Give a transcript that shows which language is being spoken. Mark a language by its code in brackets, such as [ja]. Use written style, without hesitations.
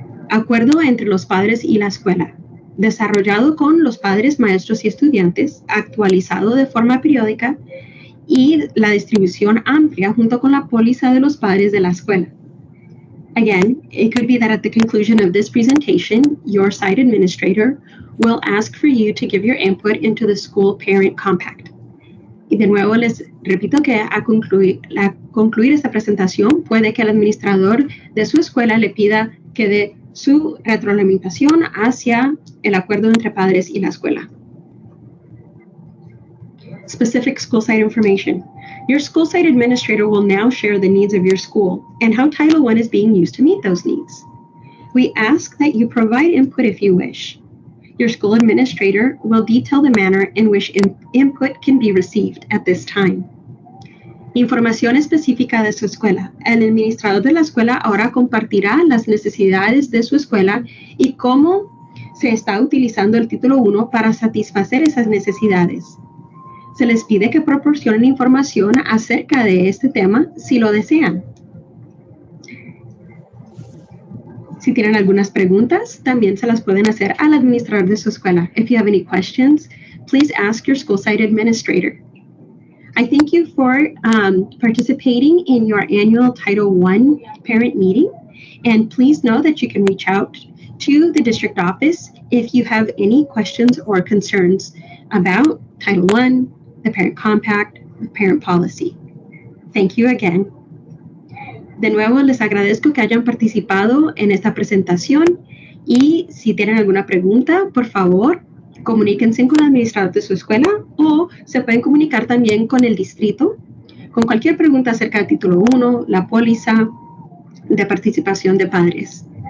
[es] Acuerdo entre los padres y la escuela. Desarrollado con los padres, maestros y estudiantes, actualizado de forma periódica y la distribución amplia junto con la póliza de los padres de la escuela. [en] Again, it could be that at the conclusion of this presentation, your site administrator will ask for you to give your input into the School Parent Compact. [es] Y de nuevo les repito que a concluir esta presentación puede que el administrador de su escuela le pida que dé su retroalimentación hacia el acuerdo entre padres y la escuela. [en] Specific school site information. Your school site administrator will now share the needs of your school and how Title I is being used to meet those needs. We ask that you provide input if you wish. Your school administrator will detail the manner in which input can be received at this time. [es] Información específica de su escuela. El administrador de la escuela ahora compartirá las necesidades de su escuela y cómo se está utilizando el título 1 para satisfacer esas necesidades. Se les pide que proporcionen información acerca de este tema si lo desean. Si tienen algunas preguntas, también se las pueden hacer al administrador de su escuela. [en] If you have any questions, please ask your school site administrator. I thank you for participating in your annual Title I parent meeting, and please know that you can reach out to the district office if you have any questions or concerns about Title I, the Parent Compact, the Parent Policy. Thank you again. [es] De nuevo, les agradezco que hayan participado en esta presentación y si tienen alguna pregunta, por favor, comuníquense con el administrador de su escuela o se pueden comunicar también con el distrito con cualquier pregunta acerca del título 1, la póliza de participación de padres.